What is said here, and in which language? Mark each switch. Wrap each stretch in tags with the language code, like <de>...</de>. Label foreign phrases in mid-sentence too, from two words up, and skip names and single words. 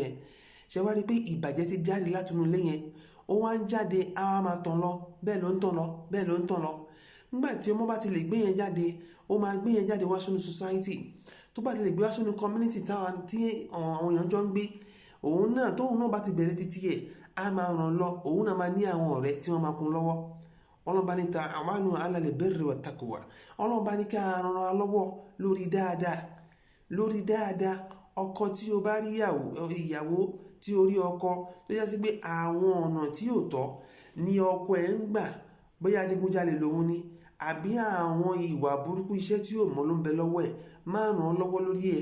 <yo>Ṣé wá rí pé ìbàjẹ́ ti jáde látinú ilé yẹn, ó wá ń jáde, á wá máa tàn lọ, bẹ́ẹ̀ ló ń tàn lọ, bẹ́ẹ̀ ló ń tàn lọ. Nígbà tí ọmọ bá ti lè gbé yẹn jáde, ó máa gbé yẹn jáde wá sínú society. Tó bá ti lè gbé wá sínú community tí àwọn èèyàn jọ ń gbé, òun náà tóun náà bá ti bẹ̀rẹ̀ títí ẹ̀, á máa ràn lọ, òun náà máa ní àwọn ọ̀rẹ́ tí wọ́n máa kún lọ́wọ́. Ọlọ́run bá ní</yo> <ar>تعاونوا على البر والتقوى.</ar> <yo>Ọlọ́run bá ní ká ràn wá lọ́wọ́ lórí dáadáa, lórí dáadáa. Ọkọ tí ó bá rí ìyàwó tí ó rí ọkọ tó yẹ sí pé àwọn ọ̀nà tí ò tọ́ ni ọkọ ẹ̀ ń gbà, bóyá adigunjalè lòun ni, àbí àwọn ìwà burúkú iṣẹ́ tí ò mọ́ ló ń bẹ lọ́wọ́ ẹ̀, máa ràn án lọ́wọ́ lórí ẹ̀.</yo>